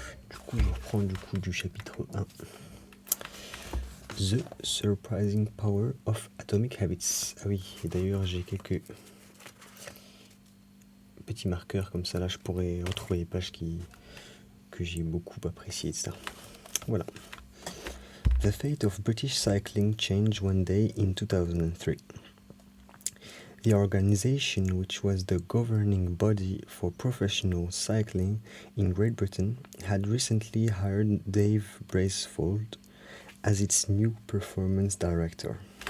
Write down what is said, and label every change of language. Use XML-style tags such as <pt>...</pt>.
<fr>Du coup je reprends du coup du chapitre 1.</fr> <en>The Surprising Power of Atomic Habits.</en> <fr>Ah oui, et d'ailleurs j'ai quelques petits marqueurs comme ça, là je pourrais retrouver les pages que j'ai beaucoup appréciées, etc. Voilà.</fr> <en>The fate of British cycling changed one day in 2003. The organization, which was the governing body for professional cycling in Great Britain, had recently hired Dave Bracefold as its new performance director.</en>